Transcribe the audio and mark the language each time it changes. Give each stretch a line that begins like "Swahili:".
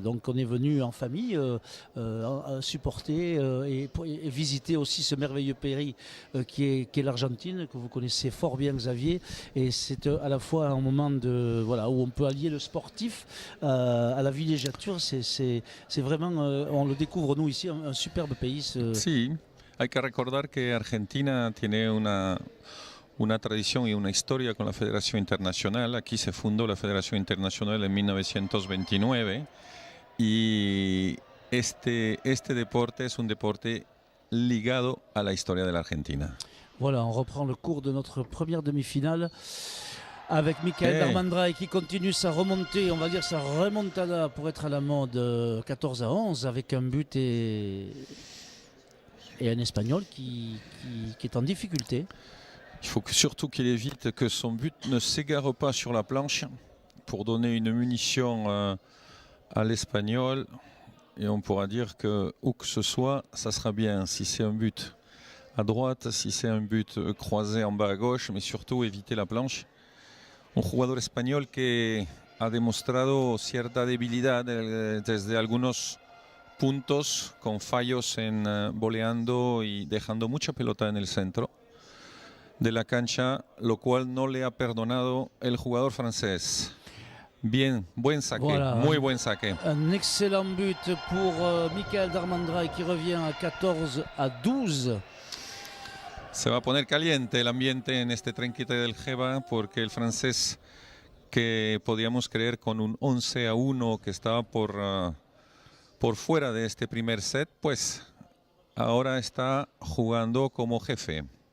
French: Donc on est venu en famille supporter et visiter aussi ce merveilleux pays qui est l'Argentine, que vous connaissez fort bien, Xavier. Et c'est à la fois un moment où on peut allier le sportif à la villégiature. C'est vraiment, on le découvre nous ici, un superbe pays.
Spanish: Sí, hay que recordar que Argentina tiene una tradición y una historia con la Federación Internacional. Aquí se fundó la Federación Internacional en 1929 y este deporte es un deporte ligado a la historia de la Argentina.
French: Voilà, on reprend le cours de notre première demi-finale. Avec Michael Eh. Darmandraï qui continue sa remontée, on va dire sa remontada pour être à la mode 14-11 avec un but et un Espagnol qui est en difficulté. Il faut surtout qu'il évite que son but ne s'égare pas sur la planche pour donner une munition à l'Espagnol. Et on pourra dire que où que ce soit, ça sera bien. Si c'est un but à droite, si c'est un but croisé en bas à gauche, mais surtout éviter la planche.
Spanish: Un jugador español que ha demostrado cierta debilidad desde algunos puntos con fallos en voleando y dejando mucha pelota en el centro de la cancha, lo cual no le ha perdonado el jugador francés. Bien, buen saque,
French: Voilà.
Spanish: muy buen saque.
French: Un excellent but pour Michael Darmandraï qui revient à 14-12.
Spanish: Se va a poner caliente el ambiente en este Trenquite del Geva porque el francés, que podíamos creer con un 11-1 que estaba por fuera de este primer set, pues ahora está jugando como jefe.